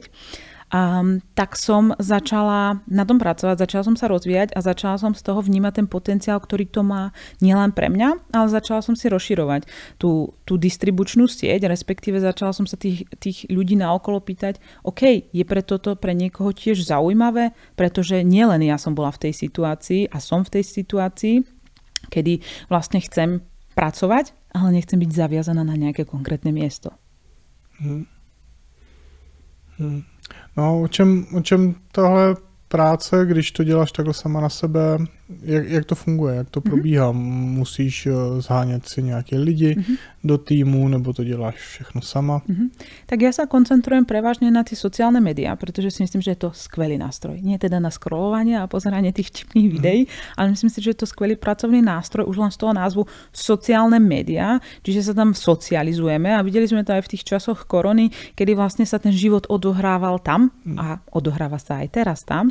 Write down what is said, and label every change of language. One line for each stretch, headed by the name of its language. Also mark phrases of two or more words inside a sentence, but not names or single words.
Slovak: Tak som začala na tom pracovať, začala som sa rozvíjať a začala som z toho vnímať ten potenciál, ktorý to má nielen pre mňa, ale začala som si rozširovať tú distribučnú sieť, respektíve začala som sa tých ľudí naokolo pýtať, OK, je pre toto pre niekoho tiež zaujímavé, pretože nielen ja som bola v tej situácii a som v tej situácii, kedy vlastne chcem pracovať, ale nechcem byť zaviazaná na nejaké konkrétne miesto.
Czech: No, o čem tahle práce, když to děláš takhle sama na sebe, jak to funguje, jak to probíhá? Musíš
Slovak: zháňať si nejaké
Czech: lidi do týmu, nebo to děláš všechno sama?
Slovak: Tak ja sa koncentrujem prevažne na tie sociálne médiá, pretože si myslím, že je to skvelý nástroj. Nie teda na scrollovanie a pozeranie tých vtipných videí, ale myslím si, že je to skvelý pracovný nástroj už len z toho názvu sociálne médiá, čiže sa tam socializujeme a videli sme to aj v tých časoch korony, kedy vlastne sa ten život odohrával tam a odohráva sa aj teraz tam.